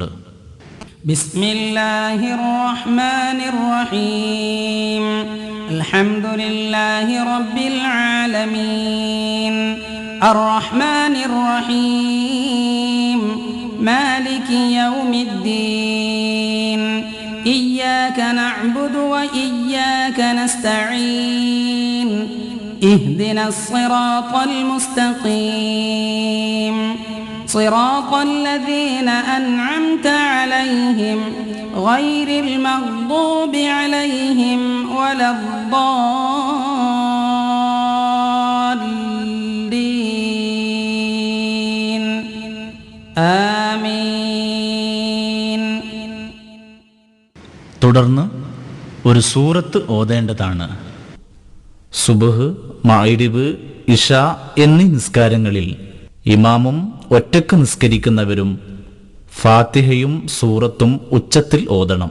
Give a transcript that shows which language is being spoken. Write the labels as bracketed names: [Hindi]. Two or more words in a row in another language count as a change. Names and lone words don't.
[Arabic] بسم الله الرحمن الرحيم الحمد لله رب العالمين الرحمن الرحيم مالك يوم الدين إياك نعبد وإياك نستعين اهدنا الصراط المستقيم صراط الذين أنعمت عليهم غير المغضوب عليهم ولا الضالين آمين. [Malayalam] തുടർന്ന് ഒരു സൂറത്ത് ഓതേണ്ടതാണ്. സുബ്ഹ്, മഗ്രിബ്, ഇശാ എന്നീ നിസ്കാരങ്ങളിൽ ഇമാമും ഒറ്റക്ക് നിസ്കരിക്കുന്നവരും ഫാത്തിഹയും സൂറത്തും ഉച്ചത്തിൽ ഓതണം.